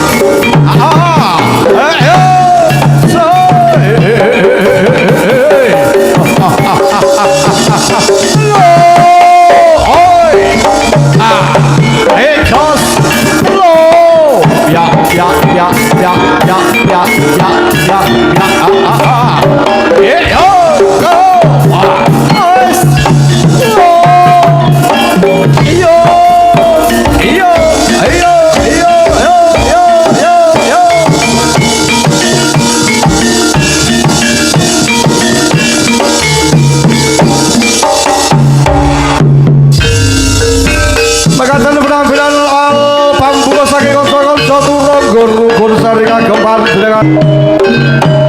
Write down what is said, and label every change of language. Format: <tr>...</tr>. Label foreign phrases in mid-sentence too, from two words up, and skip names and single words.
<en>hey, so, hey, Jos, ya, ya, ya, ya, ya, ya, ya, ya, ya, yeah, oh, go, nice, yo, yo, yo, yo, yo, yo, yo, yo.</en> <jv>Makaten penampilan al pambuka saking kota Jaturangga Rukun Sari kagem panjenengan.</jv>